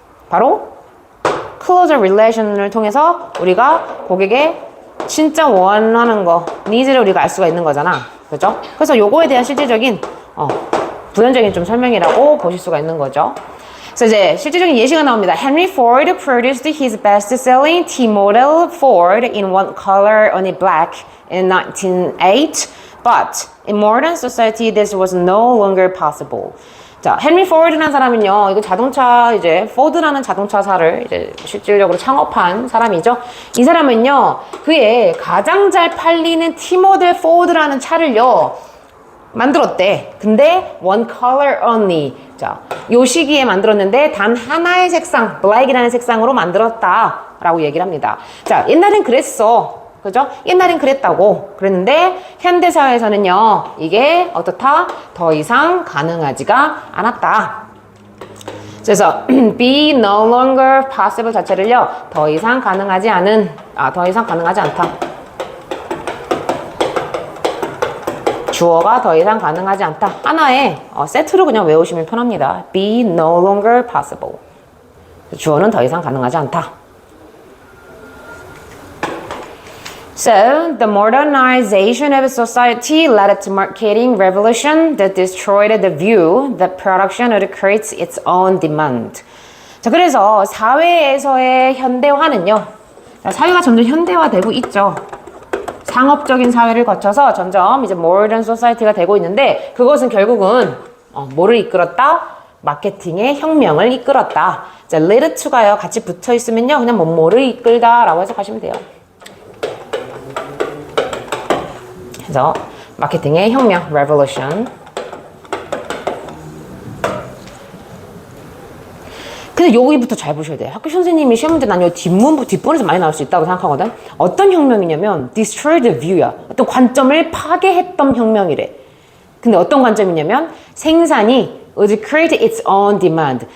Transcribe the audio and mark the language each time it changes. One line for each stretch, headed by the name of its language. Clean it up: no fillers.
Korean: 바로 closer relation을 통해서 우리가 고객의 진짜 원하는 거, 니즈를 우리가 알 수가 있는 거잖아. 그죠? 그래서 요거에 대한 실질적인 부연적인 좀 설명이라고 보실 수가 있는 거죠. 그래서 이제 실질적인 예시가 나옵니다.
English: Henry Ford produced his best-selling T-model Ford in one color, only black, in 1908. But in modern society, this was no longer possible.
Korean: 자, 헨리 포드라는 사람은요, 이거 자동차, 이제, 포드라는 자동차사를 이제 실질적으로 창업한 사람이죠. 이 사람은요, 그의 가장 잘 팔리는 T-모델 포드라는 차를요, 만들었대.
English: 근데 one color only.
Korean: 자, 요 시기에 만들었는데 단 하나의 색상, black이라는 색상으로 만들었다라고 얘기를 합니다. 자, 옛날엔 그랬어. 그죠? 옛날엔 그랬다고. 그랬는데 현대사회에서는요, 이게 어떻다? 더 이상 가능하지가 않았다. 그래서
English: be no longer possible
Korean: 자체를요, 더 이상 가능하지 않다. 주어가 더 이상 가능하지 않다. 하나의 세트로 그냥 외우시면 편합니다.
English: be no longer possible.
Korean: 주어는 더 이상 가능하지 않다.
English: So, the modernization of society led to marketing revolution that destroyed the view that production would create its own demand.
Korean: 자, 그래서 사회에서의 현대화는요. 사회가 점점 현대화되고 있죠. 상업적인 사회를 거쳐서 점점 이제
English: modern society
Korean: 가 되고 있는데 그것은 결국은 뭐를 이끌었다? 마케팅의 혁명을 이끌었다. 자,
English: lead to
Korean: 가요. 같이 붙어 있으면요. 그냥 뭐를 이끌다라고 해석하시면 돼요. 그래서 마케팅의 혁명, revolution. 근데 여기부터 잘 보셔야 돼요. 학교 선생님이 시험 문제 난 요 뒷부분에서 많이 나올 수 있다고 생각하거든. 어떤 혁명이냐면
English: destroy the view
Korean: 야. 어떤 관점을 파괴했던 혁명이래. 근데 어떤 관점이냐면 생산이
English: would create its own demand.